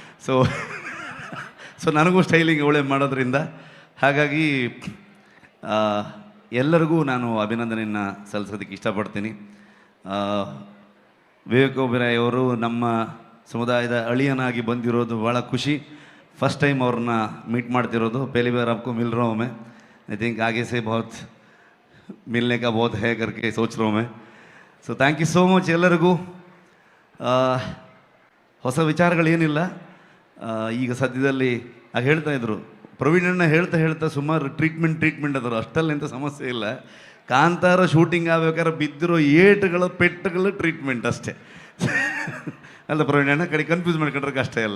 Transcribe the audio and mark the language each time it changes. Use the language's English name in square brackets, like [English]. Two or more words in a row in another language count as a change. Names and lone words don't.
[Kannada] ಸೊ ನನಗೂ ಸ್ಟೈಲಿಂಗ್ ಅವಳೇ ಮಾಡೋದ್ರಿಂದ. ಹಾಗಾಗಿ ಎಲ್ಲರಿಗೂ ನಾನು ಅಭಿನಂದನೆಯನ್ನು ಸಲ್ಲಿಸೋದಕ್ಕೆ ಇಷ್ಟಪಡ್ತೀನಿ. ವಿವೇಕ್ ಒಬೆರಾಯ್ ಅವರು ನಮ್ಮ ಸಮುದಾಯದ ಅಳಿಯನಾಗಿ ಬಂದಿರೋದು ಭಾಳ ಖುಷಿ. [English] first time [Kannada] ಅವ್ರನ್ನ ಮೀಟ್ ಮಾಡ್ತಿರೋದು. [Hindi] पहली बार आपको मिल रहा हूँ मैं. [English] I think [Hindi] आगे से बहुत मिलने का बहुत है करके सोच रहा हूँ मैं. [English] so thank you so much [Kannada] ಎಲ್ಲರಿಗೂ. ಹೊಸ ವಿಚಾರಗಳೇನಿಲ್ಲ. ಈಗ ಸದ್ಯದಲ್ಲಿ ಆಗ ಹೇಳ್ತಾಯಿದ್ರು ಪ್ರವೀಣಣ್ಣ ಹೇಳ್ತಾ ಸುಮಾರು ಟ್ರೀಟ್ಮೆಂಟ್ ಅದರು. ಅಷ್ಟಲ್ಲಿ ಎಂಥ ಸಮಸ್ಯೆ ಇಲ್ಲ. ಕಾಂತಾರ ಶೂಟಿಂಗ್ ಆಗ್ಬೇಕಾದ್ರೆ ಬಿದ್ದಿರೋ ಏಟುಗಳ ಪೆಟ್ಟುಗಳ ಟ್ರೀಟ್ಮೆಂಟ್ ಅಷ್ಟೇ ಅಲ್ಲ ಪ್ರವೀಣಣ್ಣ, ಕಡೆ ಕನ್ಫ್ಯೂಸ್ ಮಾಡ್ಕೊಂಡ್ರೆ ಕಷ್ಟ ಇಲ್ಲ.